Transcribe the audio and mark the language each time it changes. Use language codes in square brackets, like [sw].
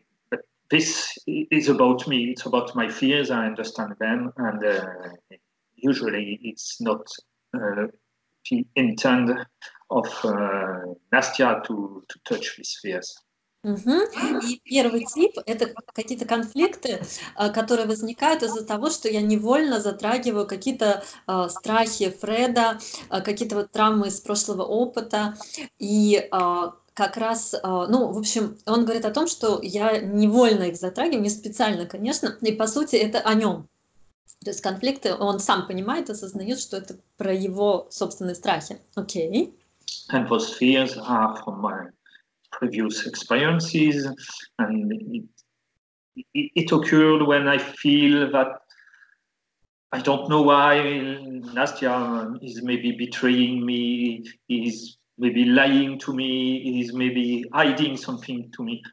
[en] But this is about me. It's about my fears. I understand them, and usually it's not the intent of Nastya to touch these fears. [ru] И первый тип – это какие-то конфликты, которые возникают из-за того, что я невольно затрагиваю какие-то страхи Фреда, какие-то вот травмы из прошлого опыта. И как раз, ну, в общем, он говорит о том, что я невольно их затрагиваю, не специально, конечно, и по сути это о нем. То есть конфликты, он сам понимает, осознает, что это про его собственные страхи. Окей. [en] And those fears are from my previous experiences, and it occurred when I feel that I don't know why Nastya is maybe betraying me, is maybe lying to me, is maybe hiding something to me.